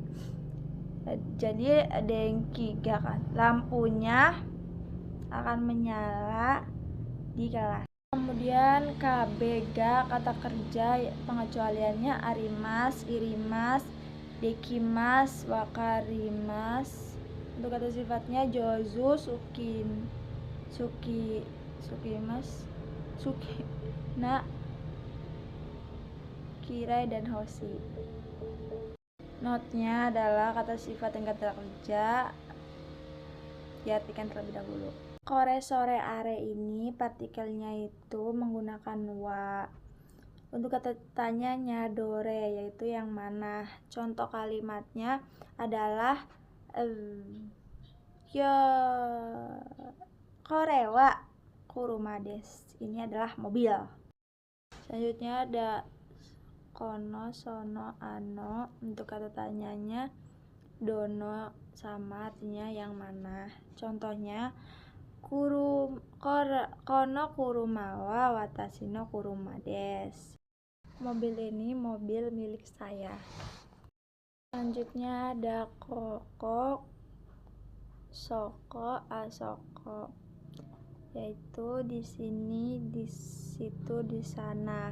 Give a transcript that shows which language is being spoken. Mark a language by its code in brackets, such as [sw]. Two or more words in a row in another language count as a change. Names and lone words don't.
[id] Jadi [ja] denki ga [id] kan lampunya akan menyala di kelas. Kemudian KB ga kata kerja pengecualiannya [ja] arimas, irimas, dekimas, wakarimas. [id] Untuk kata sifatnya [ja] jozu, sukimas, na, kirai, [id] dan hoshi. Notnya adalah kata sifat dan kata kerja diartikan terlebih dahulu. [ja] Kore, sore, are [id] ini partikelnya itu menggunakan wa. Untuk kata tanyanya dore yaitu yang mana. Contoh kalimatnya adalah [ja] kore wa kuruma des. [id] Ini adalah mobil. Selanjutnya ada [ja] kono, sono, ano. [id] Untuk kata tanyanya dono sama artinya yang mana. Contohnya [ja] kono kurumawa watashi no kuruma des. [id] Mobil ini mobil milik saya. Selanjutnya ada [ja] koko, soko, asoko. [id] Yaitu di sini, di situ, di sana.